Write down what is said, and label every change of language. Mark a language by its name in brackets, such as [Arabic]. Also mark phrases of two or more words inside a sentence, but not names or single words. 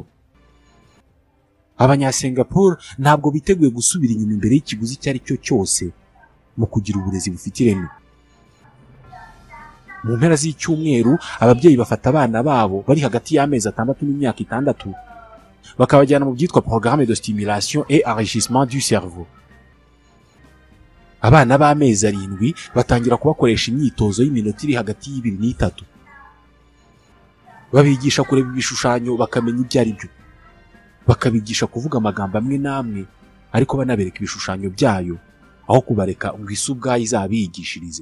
[Kinyarwanda] Abanyasingapore ntabwo biteguye gusubira inyuma imbere y'ikiguzi icyo ari cyo cyose mu kugira uburezi bufite ireme. Mu mpera z'icyumweru ababyeyi bafata abana babo bari hagati y'amezi 6 n'imyaka 6 bakabajyana mu byitwa [French] programme de stimulation et enrichissement du cerveau. [Kinyarwanda] Abana b'amezi 7 batangira kubakoresha imyitozo y'iminota iri hagati y'2 n'3. Babigisha kureba ibishushanyo bakamenya ibyo ari byo. Bakabigisha kuvuga amagambo amwe n'amwe ariko banabereka ibishushanyo byayo aho kubareka ngo isi ubwayo izabigishirize.